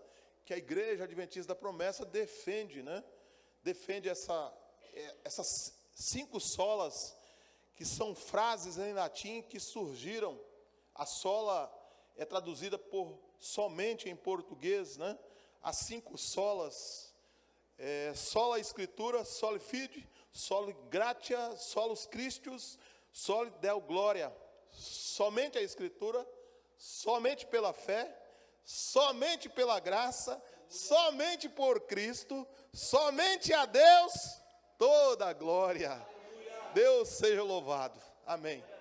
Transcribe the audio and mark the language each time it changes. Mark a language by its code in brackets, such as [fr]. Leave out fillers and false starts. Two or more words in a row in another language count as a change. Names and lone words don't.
[pt] Que a Igreja Adventista da Promessa defende, né? Defende essas 5 solas, que são frases em latim que surgiram. A sola é traduzida por somente em português, né? As 5 solas, [la] sola Escritura, soli fide, soli gratia, solus Christus, [pt] Só lhe deu glória, somente a Escritura, somente pela fé, somente pela graça, somente por Cristo, somente a Deus toda a glória. Deus seja louvado. Amém.